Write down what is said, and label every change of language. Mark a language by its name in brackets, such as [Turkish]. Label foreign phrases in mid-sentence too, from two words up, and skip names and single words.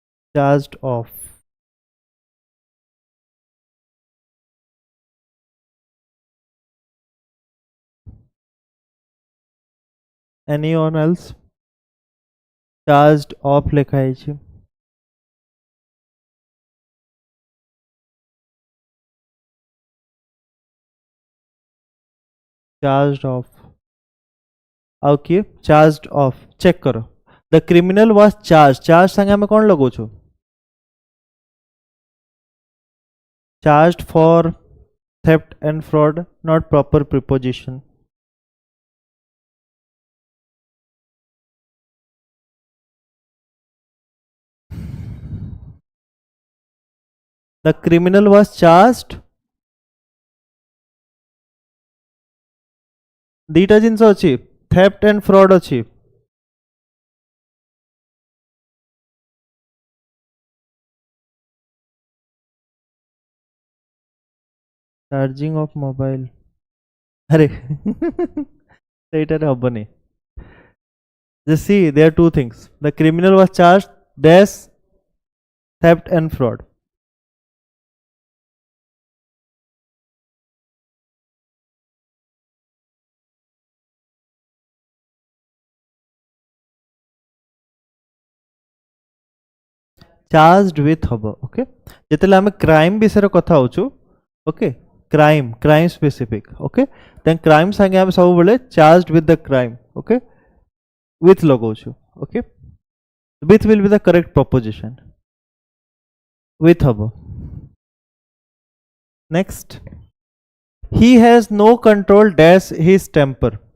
[English] charged off. Anyone else? charged off [Odia] ଲେଖା ହେଇଛି. [English] charged off. [Odia] ଆଉ କିଏ [English] charged off? [Odia] ଚେକ୍ କର. [English] The criminal was charged. [Odia] charge ସାଙ୍ଗେ ଆମେ କ'ଣ ଲଗାଉଛୁ? [English] charged for theft and fraud, not proper preposition. The criminal was charged. [Odia] ଦୁଇଟା ଜିନିଷ ଅଛି, [English] theft and fraud ଅଛି. charging of mobile. [Odia] अरे ସେଇଟାରେ ହବନି. [English] Just see, there are two things. The criminal was charged dash theft and fraud. charged with habo. [Odia] Okay, ଯେତେବେଳେ ଆମେ କ୍ରାଇମ୍ ବିଷୟରେ କଥା ହଉଛୁ, [English] okay, crime specific, okay, then crime [Odia] ସାଙ୍ଗେ ଆମେ ସବୁବେଳେ [English] charged with the crime, okay, with ଲଗାଉଛୁ, okay, with will be the correct proposition. with habo. Next, he has no control dash his temper.